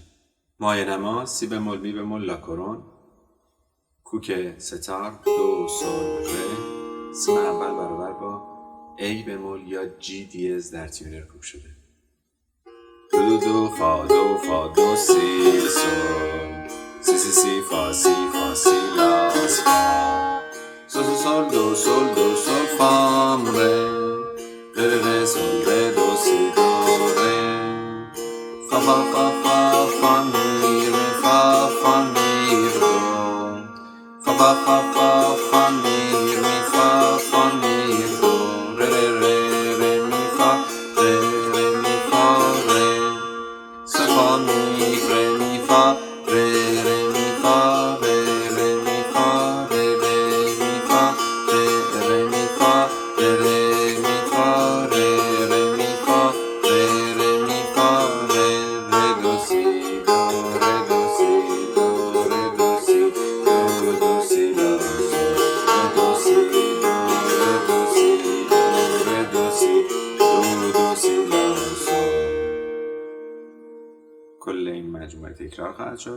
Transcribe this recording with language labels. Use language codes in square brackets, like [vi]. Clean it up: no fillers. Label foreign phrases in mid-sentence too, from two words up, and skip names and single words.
[fa] مایه نما سی بمول می بمول لا کرون، کوک ستار دو سول ر، سیم اول برابر با ای بمول یا جی دیز در تیونر کوک شده. دو دو فا دو فا دو سی سول سی سی سی فا سی لا سی فا سول سول دو سول دو سول فام ر ر سول ر دو سی دو ر فا فا فا فا فا می ر فا فا می دو فا فا فا فا فا می ر فا فا می دو ر ر ر می فا ر ر می فا ر سا فا می ر می فا ر ر می فا ر ر می فا ر ر می فا ر ر می فا ر ر می فا ر ر می فا ر ر می فا ر ر دو سی دو ر دو سی دو ر دو سی دو دو سی لا ر دو سی دو ر دو سی دو ر دو سی دو دو سی لا کل این مجموعه تکرار خواهد شد.